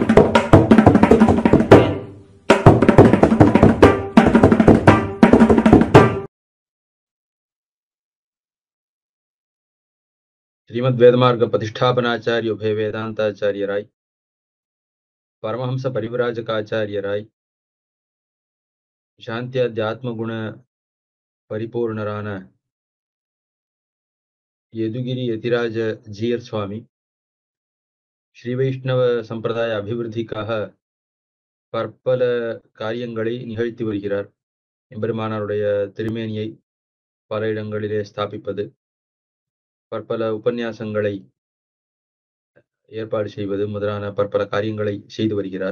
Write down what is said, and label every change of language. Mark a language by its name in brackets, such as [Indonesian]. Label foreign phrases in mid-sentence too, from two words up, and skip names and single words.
[Sanskrit] श्रीमद् वेदमार्ग प्रतिष्ठापनाचार्य उभय वेदांताचार्यराय परमहंस परिव्राजकाचार्यराय शांत्याध्यात्म गुण परिपूर्णराன [Tamil] यदुगिरी यतिराज ஜீயர் சுவாமி ஸ்ரீ வைஷ்ணவ சம்பிரதாய அபிவிருத்திக்காக பற்பல காரியங்களை நிகழ்த்தி வருகிறார். எம்பெருமானாருடைய திருமேனியை பல இடங்களிலே ஸ்தாபிப்பது, பற்பல உபன்யாசங்களை ஏற்பாடு செய்வது முதலான பற்பல காரியங்களை செய்து வருகிறார்.